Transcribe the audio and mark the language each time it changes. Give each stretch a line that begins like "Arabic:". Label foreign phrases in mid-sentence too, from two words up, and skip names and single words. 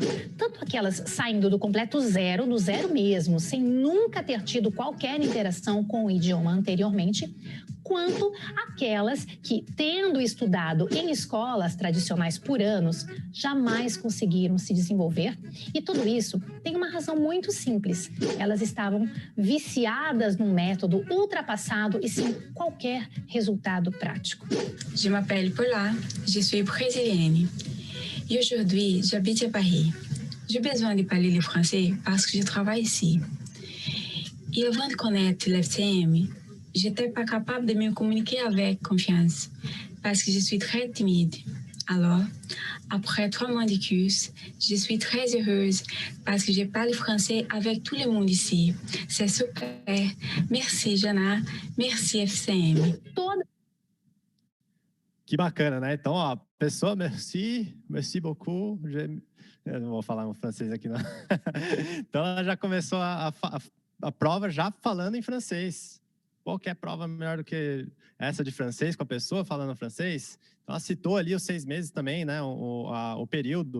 Portuguese: Tanto aquelas saindo do completo zero, do zero mesmo, sem nunca ter tido qualquer interação com o idioma anteriormente, quanto aquelas que, tendo estudado em escolas tradicionais por anos, jamais conseguiram se desenvolver. E tudo isso tem uma razão muito simples. Elas estavam viciadas num método ultrapassado e sem qualquer resultado prático.
French: Je m'appelle Paula, je suis brésilienne. Et aujourd'hui, j'habite à Paris. J'ai besoin de parler le français parce que je travaille ici. Et avant de connaître l'FCM, j'étais pas capable de me communiquer avec confiance parce que je suis très timide. Alors, après 3 mois de cursus, je suis très heureuse parce que je parle français avec tout le monde ici. C'est super. Merci, Jana. Merci, FCM.
Portuguese: Que bacana, né? Então, ó, pessoa,
French: merci beaucoup.
Portuguese: Eu não vou falar um francês aqui, não. Então, ela já começou a prova já falando em francês. Qualquer prova melhor do que essa de francês, com a pessoa falando francês. Então, ela citou ali os 6 meses também, né? O período.